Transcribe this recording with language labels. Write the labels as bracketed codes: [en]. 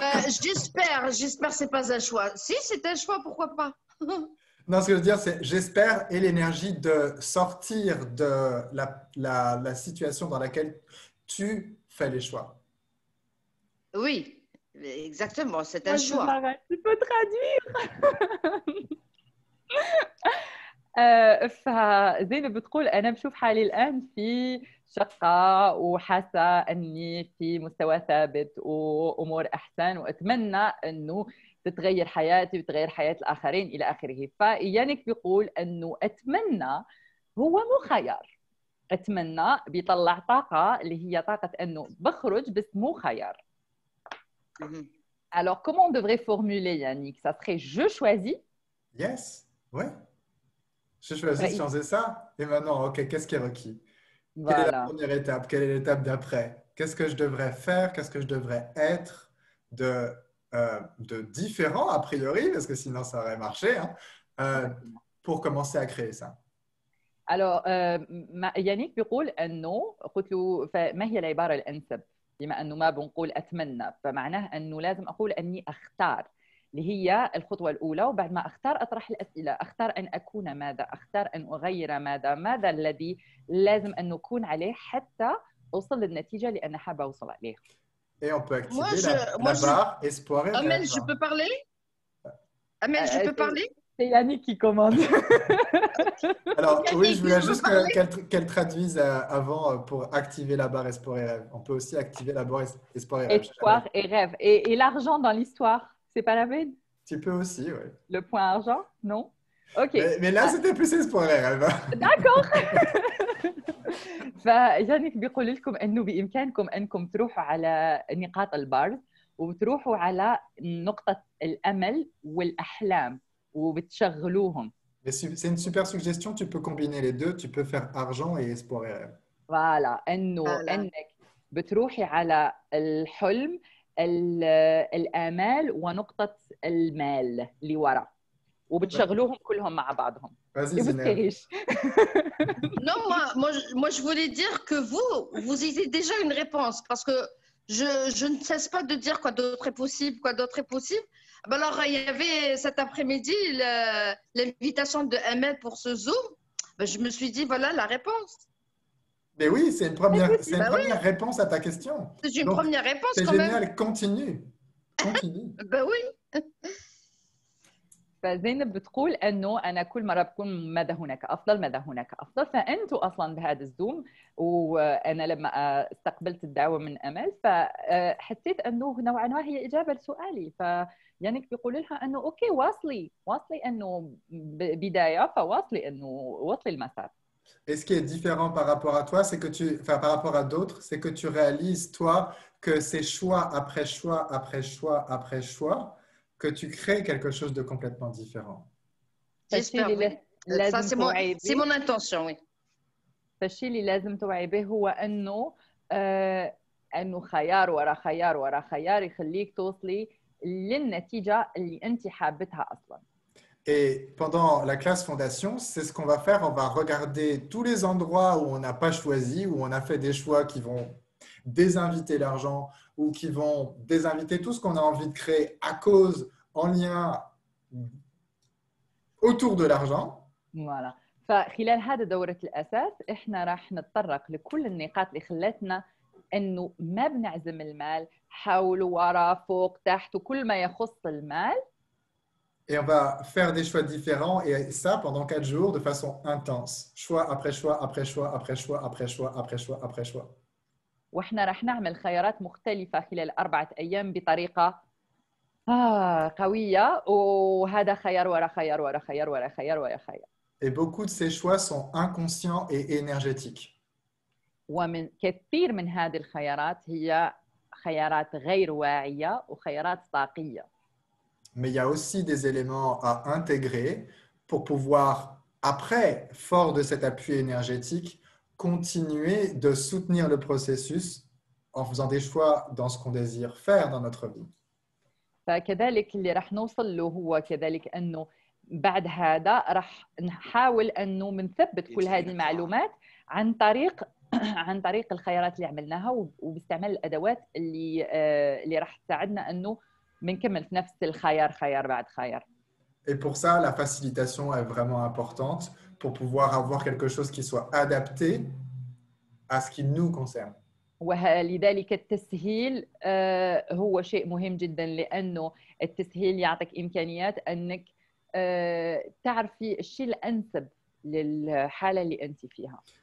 [fr] J'espère que c'est pas un choix. Si c'est un choix, pourquoi pas? Non, ce que je veux dire, c'est j'espère et l'énergie de sortir de la situation dans laquelle tu fais les choix. Oui, exactement, c'est un choix. Tu peux traduire. [ar] فزينب بتقول أنا بشوف حالي الآن في شقة وحاسة أني في مستوى ثابت وأمور أحسن وأتمنى أنه تتغير حياتي وتغير حياة الآخرين إلى آخره. فيانك بيقول أنه أتمنى هو مو خيار. أتمنى بيطلع طاقة اللي هي طاقة أنه بخرج بس مو خيار. [fr] Alors comment on devrait formuler Yannick? Ça serait je choisis? Yes, ouais. Je choisis de changer ça. Et maintenant, ok, qu'est-ce qui est requis? Voilà. Quelle est la première étape? Quelle est l'étape d'après? Qu'est-ce que je devrais faire? Qu'est-ce que je devrais être de différent, a priori, parce que sinon ça aurait marché, hein, pour commencer à créer ça. [ar] Alors, يانيك بيقول أنه قلت له فما هي العبارة الأنسب بما أنه ما بنقول أتمنى فمعناه أنه لازم أقول أني أختار اللي هي الخطوة الأولى وبعد ما أختار أطرح الأسئلة أختار أن أكون ماذا أختار أن أغير ماذا الذي لازم أن نكون عليه حتى أوصل للنتيجة اللي أنا حابة أوصل عليها. [fr] Et on peut activer la barre espoir et rêve. Amel, je peux parler? Amel, je peux parler? C'est Yannick qui commande. Alors, oui, je voulais juste qu'elle traduise avant pour activer la barre espoir et rêve. On peut aussi activer la barre espoir et rêve. Espoir et rêve. Et l'argent dans l'histoire, c'est pas la peine? Tu peux aussi, oui. Le point argent? Non? Ok. Mais là, c'était plus espoir et rêve. D'accord. [ar] فيانيك بيقول لكم انه بامكانكم انكم تروحوا على نقاط البارز وبتروحوا على نقطة الامل والاحلام وبتشغلوهم. [fr] C'est une super suggestion, tu peux combiner les deux, tu peux faire argent et espoir et rêve. [ar] Voilà, انك بتروحي على الحلم الامال ونقطة المال اللي ورا وبتشغلوهم كلهم مع بعضهم. [fr] Vas-y, Non, moi, je voulais dire que vous avez déjà une réponse parce que je ne cesse pas de dire quoi d'autre est possible, quoi d'autre est possible. Ben alors, il y avait cet après-midi l'invitation de Ahmed pour ce Zoom. Ben, je me suis dit, voilà la réponse. Mais oui, c'est une première, c'est une Ben oui, première réponse à ta question. c'est une Donc, première réponse c'est quand même. génial, continue. Continue. Ben oui. [ar] فزينب بتقول انه انا كل مره بكون ماذا هناك افضل ماذا هناك افضل، فانتم اصلا بهذا الزوم، وانا لما استقبلت الدعوه من امل فحسيت انه نوعا ما هي اجابه لسؤالي، فيعني بيقول لها انه اوكي واصلي انه بدايه، فواصلي انه واصلي المسار. [fr] Et ce qui est différent par rapport à toi, c'est que enfin, par rapport à d'autres, c'est que tu réalises, toi, que c'est choix après choix après choix après choix, que tu crées quelque chose de complètement différent. J'espère, oui. Ça, c'est mon intention, oui. [ar] فالشيء اللي لازم توعي به هو انه انه خيار ورا خيار ورا خيار يخليك توصلي للنتيجه اللي انت حابتها اصلا. [fr] Et pendant la classe fondation, c'est ce qu'on va faire. On va regarder tous les endroits où on n'a pas choisi, où on a fait des choix qui vont désinviter l'argent ou qui vont désinviter tout ce qu'on a envie de créer à cause, en lien autour de l'argent. Voilà. [ar] فخلال هذا دورة الأساس إحنا راح نتطرق لكل النقاط اللي خلتنا إنه ما بنعزم المال، حول ورا فوق تحت وكل ما يخص المال. [fr] Et on va faire des choix différents et ça pendant 4 jours de façon intense. Choix après choix, après choix, après choix, après choix, après choix, après choix. [ar] وإحنا راح نعمل خيارات مختلفة خلال 4 أيام بطريقة قوية، وهذا خيار ورا خيار ورا خيار ورا خيار ورا خيار. [fr] Et beaucoup de ces choix sont inconscients et énergétiques. [ar] ومن كثير من هذه الخيارات هي خيارات غير واعية وخيارات طاقية. [fr] Mais il y a aussi des éléments à intégrer pour pouvoir, après, fort de cet appui énergétique, continuer de soutenir le processus en faisant des choix dans ce qu'on désire faire dans notre vie. [ar] فكذلك اللي راح نوصل له هو كذلك أنه بعد هذا راح نحاول أنه بنثبت كل هذه المعلومات عن طريق الخيارات اللي عملناها وباستعمال الأدوات اللي راح تساعدنا أنه بنكمل في نفس الخيار خيار بعد خيار. [fr] Et pour ça, la facilitation est vraiment importante pour pouvoir avoir quelque chose qui soit adapté à ce qui nous concerne. [ar] ولذلك التسهيل هو شيء مهم جدا، لأنه التسهيل يعطيك إمكانيات أنك تعرفي الشيء الأنسب للحالة اللي أنت فيها.